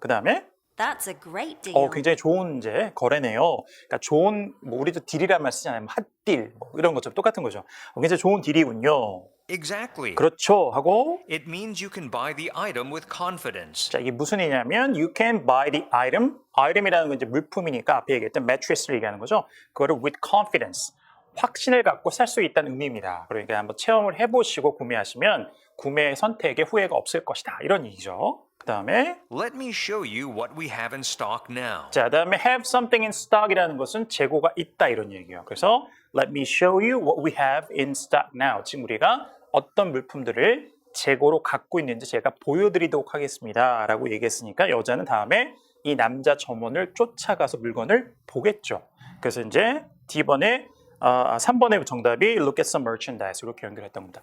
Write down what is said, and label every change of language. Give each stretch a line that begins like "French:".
Korean: 그 다음에
English: That's a great deal.
Korean: 굉장히 좋은 이제 거래네요. 그러니까 좋은 뭐 우리도 딜이란 말 쓰잖아요. 핫딜 뭐 이런 것처럼 똑같은 거죠. 굉장히 좋은 딜이군요.
English: Exactly.
Korean: 그렇죠 하고
English: It means you can buy the item with confidence.
Korean: 자, 이게 무슨 의미냐면
English: you can buy the item.
Korean: item이라는 건 이제 물품이니까 앞에 얘기했던 mattress를 얘기하는 거죠. 그거를
English: with confidence.
Korean: 확신을 갖고 살 수 있다는 의미입니다. 그러니까 한번 체험을 해보시고 구매하시면 구매 선택에 후회가 없을 것이다. 이런 얘기죠. 그 다음에
English: Let me show you what we have in stock now.
Korean: 자, 그다음에
English: have something in stock
Korean: 이라는 것은 재고가 있다 이런 얘기예요. 그래서
English: let me show you what we have in stock now.
Korean: 지금 우리가 어떤 물품들을 재고로 갖고 있는지 제가 보여드리도록 하겠습니다. 라고 얘기했으니까 여자는 다음에 이 남자 점원을 쫓아가서 물건을 보겠죠. 그래서 이제 D번에 3번의 정답이
English: look at some merchandise
Korean: 이렇게 연결했던 겁니다.